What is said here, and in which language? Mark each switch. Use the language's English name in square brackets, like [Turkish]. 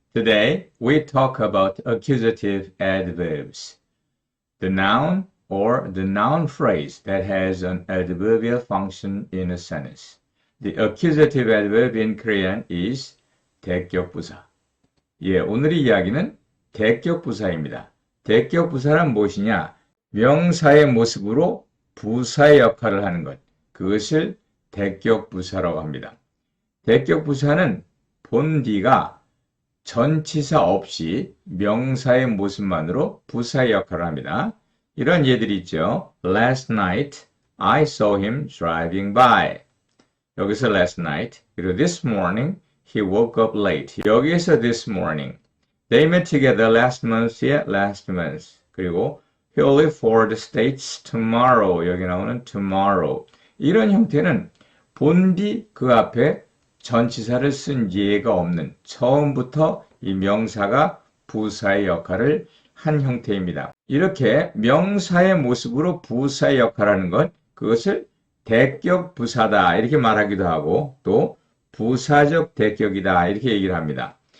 [English] Today we talk about accusative adverbs. The noun or the noun phrase that has an adverbial function in a sentence. The accusative adverb in Korean is 대격부사. [Korean] 오늘의 이야기는 대격부사입니다. 대격부사란 무엇이냐? 명사의 모습으로 부사의 역할을 하는 것. 그것을 대격부사라고 합니다. 대격부사는 본디가 전치사 없이 명사의 모습만으로 부사의 역할을 합니다. 이런 예들이 있죠. [English] Last night I saw him driving by. [Korean] 여기서 [English] last night, [Korean] 그리고 [English] this morning he woke up late. [Korean] 여기에서 [English] this morning. They met together last month의 last month. 그리고 he'll leave for the States tomorrow. [Korean] 여기 나오는 tomorrow. 이런 형태는 본디 그 앞에 전치사를 쓴 예가 없는 처음부터 이 명사가 부사의 역할을 한 형태입니다. 이렇게 명사의 모습으로 부사의 역할을 하는 것, 그것을 대격부사다 이렇게 말하기도 하고 또 부사적 대격이다 이렇게 얘기를 합니다.